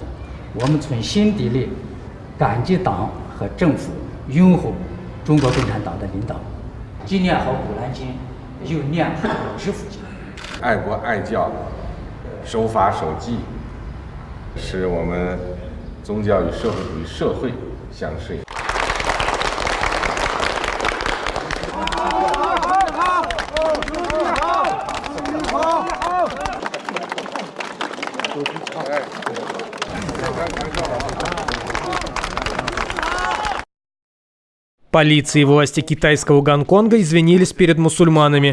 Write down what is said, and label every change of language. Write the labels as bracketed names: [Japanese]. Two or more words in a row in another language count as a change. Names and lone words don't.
[Chinese] 我们从心底里感激党和政府拥护中国共产党的领导。既念好古兰经，又念好知府经。爱国爱教，守法守纪，使我们宗教与社会主义社会相适应。 [Russian] Полиция и власти китайского Гонконга извинились перед мусульманами.